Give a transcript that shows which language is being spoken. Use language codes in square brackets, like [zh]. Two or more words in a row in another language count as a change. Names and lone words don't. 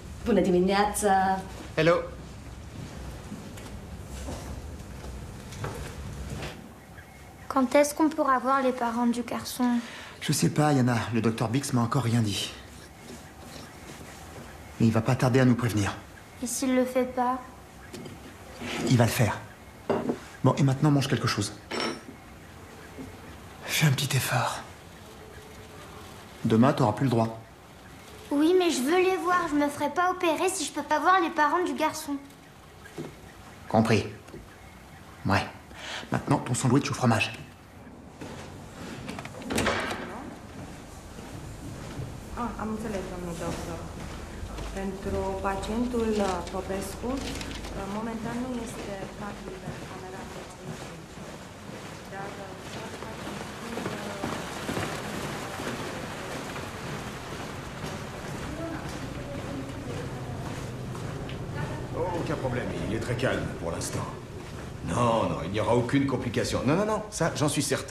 [ro] Bună dimineața! [en] Hello. [fr] Quand est-ce qu'on pourra voir les parents du garçon? Je sais pas, Yana. Le docteur Bix m'a encore rien dit. Mais il va pas tarder à nous prévenir. Et s'il le fait pas? Il va le faire. Bon, et maintenant, mange quelque chose. Fais un petit effort. Demain, t'auras plus le droit. Oui, mais je veux les voir. Je me ferai pas opérer si je peux pas voir les parents du garçon. Compris. Ouais. Maintenant, ton sandwich au fromage. [ro] Am înțeles, domnul doctor. Pentru pacientul Popescu, momentan nu este capabil de camera pacientului. Dar [fr] Oh, aucun problème, il est très calme pour l'instant. Non, non, il n'y aura aucune complication. Non, non, non, ça, j'en suis certain.